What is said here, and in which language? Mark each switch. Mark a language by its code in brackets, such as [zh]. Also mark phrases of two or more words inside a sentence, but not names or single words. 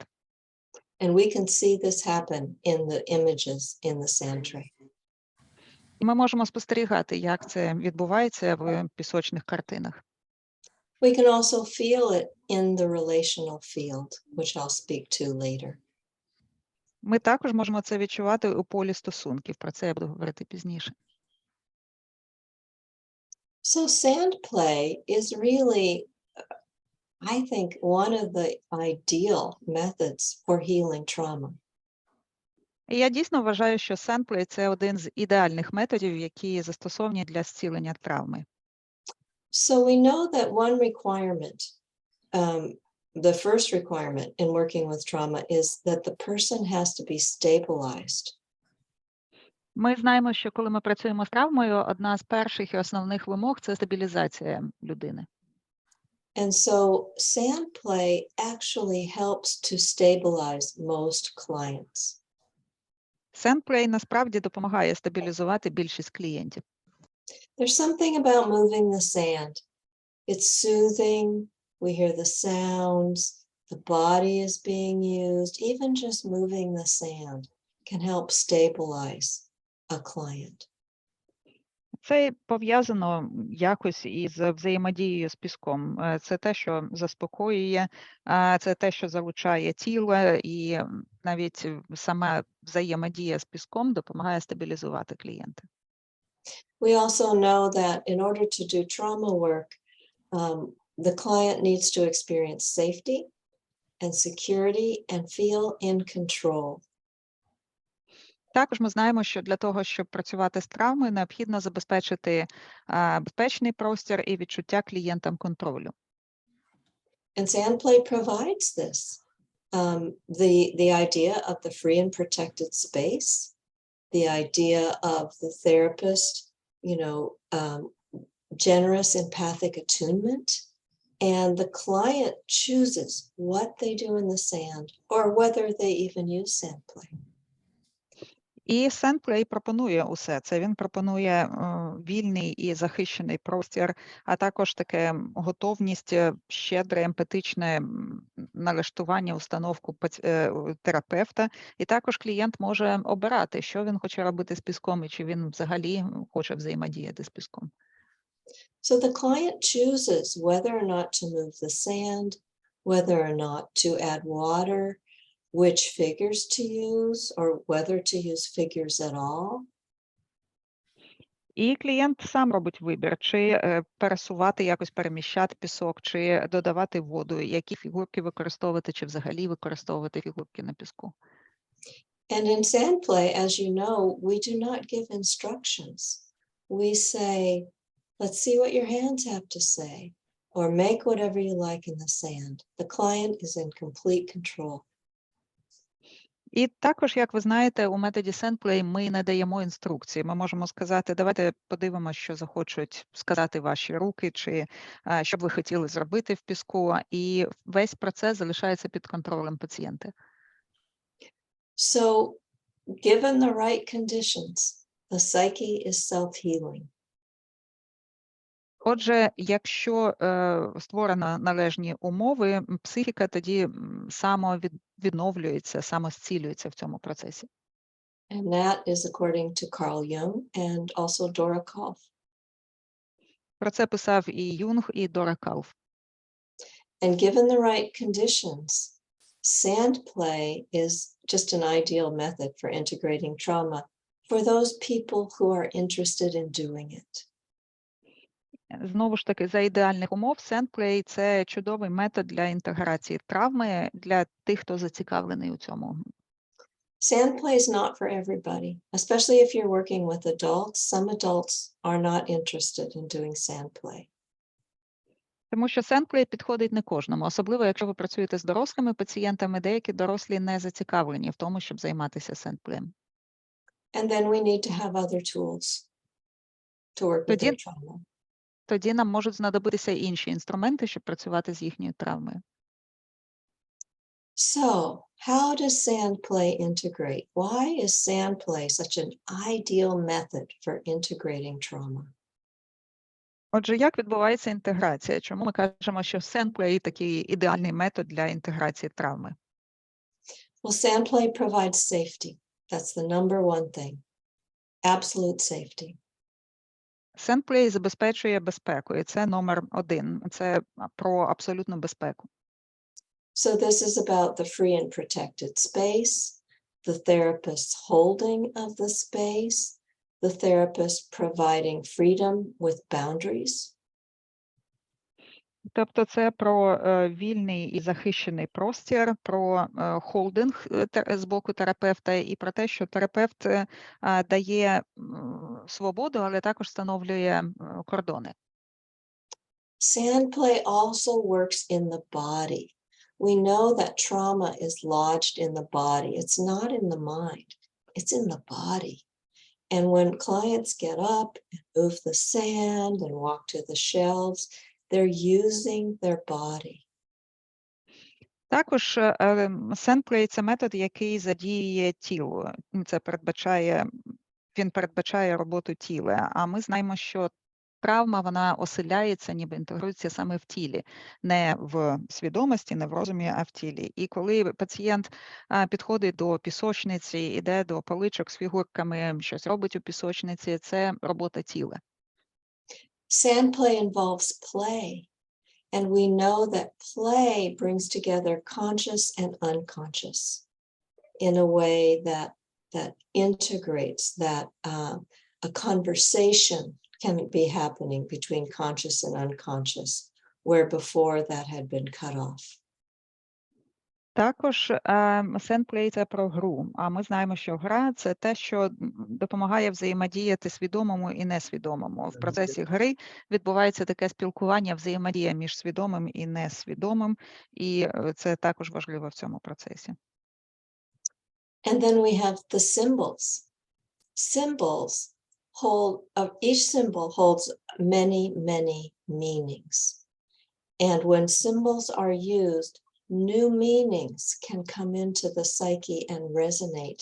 [en] And we can see this happen in the images in the Sandplay. [uk] І ми можемо спостерігати, як це відбувається в пісочних картинах. [en] We can also feel it in the relational field, which I'll speak to later. [uk] Ми також можемо це відчувати у полі стосунків. Про це я буду говорити пізніше. [en] So Sandplay is really, I think, one of the ideal methods for healing trauma. [uk] І я дійсно вважаю, що Sandplay – це один з ідеальних методів, які застосовані для зцілення травми. [en] So we know that one requirement, the first requirement in working with trauma is that the person has to be stabilized. [uk] Ми знаємо, що коли ми працюємо з травмою, одна з перших і основних вимог – це стабілізація людини. [en] And so Sandplay actually helps to stabilize most clients. [uk] Sandplay насправді допомагає стабілізувати більшість клієнтів. [en] There's something about moving the sand. It's soothing. We hear the sounds. The body is being used. Even just moving the sand can help stabilize a client. [uk] Це пов'язано якось із взаємодією з піском. Це те, що заспокоює, це те, що залучає тіло, і навіть сама взаємодія з піском допомагає стабілізувати клієнта. [en] We also know that in order to do trauma work, the client needs to experience safety and security and feel in control. [uk] Також ми знаємо, що для того, щоб працювати з травмою, необхідно забезпечити безпечний простір і відчуття клієнтам контролю. [en] And Sandplay provides this. The idea of the free and protected space, the idea of the therapist, generous empathic attunement, and the client chooses what they do in the sand or whether they even use Sandplay. [uk] І Sandplay пропонує усе це. Він пропонує вільний і захищений простір, а також таке готовність, щедре, емпатичне налаштування, установку терапевта. І також клієнт може обирати, що він хоче робити з піском, і чи він взагалі хоче взаємодіяти з піском. [en] So the client chooses whether or not to move the sand, whether or not to add water, which figures to use, or whether to use figures at all. [uk] І клієнт сам робить вибір, чи пересувати, якось переміщати пісок, чи додавати воду, які фігурки використовувати, чи взагалі використовувати фігурки на піску. [en] And in Sandplay, as you know, we do not give instructions. We say, let's see what your hands have to say, or make whatever you like in the sand. The client is in complete control. [uk] І також, як ви знаєте, у методі Sandplay ми не даємо інструкції. Ми можемо сказати, давайте подивимося, що захочуть сказати ваші руки, чи що б ви хотіли зробити в піску, і весь процес залишається під контролем пацієнта. [en] So, given the right conditions, the psyche is self-healing. [uk] Отже, якщо створено належні умови, психіка тоді самовідновлюється, самозцілюється в цьому процесі. [en] And that is according to Carl Jung and also Dora Kolf. [uk] Про це писав і Юнг, і Дора Калф. [en] And given the right conditions, Sandplay is just an ideal method for integrating trauma for those people who are interested in doing it. [uk] Знову ж таки, за ідеальних умов, Sandplay – це чудовий метод для інтеграції травми для тих, хто зацікавлений у цьому. [en] Sandplay is not for everybody, especially if you're working with adults. Some adults are not interested in doing Sandplay. [uk] Тому що Sandplay підходить не кожному, особливо якщо ви працюєте з дорослими пацієнтами, деякі дорослі не зацікавлені в тому, щоб займатися Sandplay. [en] And then we need to have other tools to work with their trauma. [uk] Тоді нам можуть знадобитися інші інструменти, щоб працювати з їхньою травмою. [en] So, how does Sandplay integrate? Why is Sandplay such an ideal method for integrating trauma? [uk] Отже, як відбувається інтеграція? Чому ми кажемо, що Sandplay – такий ідеальний метод для інтеграції травми? [en] Well, Sandplay provides safety. That's the number one thing. Absolute safety. [uk] Sandplay забезпечує безпеку, і це номер один. Це про абсолютну безпеку. [en] So this is about the free and protected space, the therapist's holding of the space, the therapist providing freedom with boundaries. [uk] Тобто це про вільний і захищений простір, про холдинг з боку терапевта і про те, що терапевт дає свободу, але також встановлює кордони. [en] Sandplay also works in the body. We know that trauma is lodged in the body. It's not in the mind. It's in the body. And when clients get up and move the sand and walk to the shelves, they're using their body. [uk] Також Sandplay – це метод, який задіює тіло. Він передбачає роботу тіла. А ми знаємо, що травма, вона оселяється, ніби інтегрується саме в тілі. Не в свідомості, не в розумі, а в тілі. І коли пацієнт підходить до пісочниці, іде до поличок з фігурками, щось робить у пісочниці, це робота тіла. [en] Sandplay involves play. And we know that play brings together conscious and unconscious in a way that integrates, that a conversation can be happening between conscious and unconscious, where before that had been cut off. [uk] Також Sandplay – це про гру, а ми знаємо, що гра – це те, що допомагає взаємодіяти свідомому і несвідомому. В процесі гри відбувається таке спілкування, взаємодія між свідомим і несвідомим, і це також важливо в цьому процесі. [en] And then we have the symbols. Each symbol holds many, many meanings. And when symbols are used, new meanings can come into the psyche and resonate.